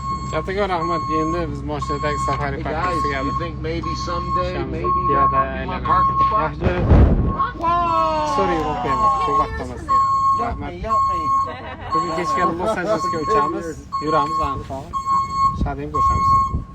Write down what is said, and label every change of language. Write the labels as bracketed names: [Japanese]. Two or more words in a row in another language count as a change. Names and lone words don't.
[Uzbek] Kattakon rahmat. Endi biz mashinadagi safari [English] Hey [Uzbek] parkka [English] guys, [Uzbek] keldik. [English] you think maybe someday, Shams maybe [Uzbek] piyoda [English] that'll be my [Uzbek] aylanamiz. [English] parking spot? [Uzbek] Yaxshi joy. Sorry, o'qiymiz. Ko'p vaqtimiz. Rahmat. Bugun kechga Los-Anjelesga uchamiz. Yuramiz aniq. Shadiyam ko'rishamiz.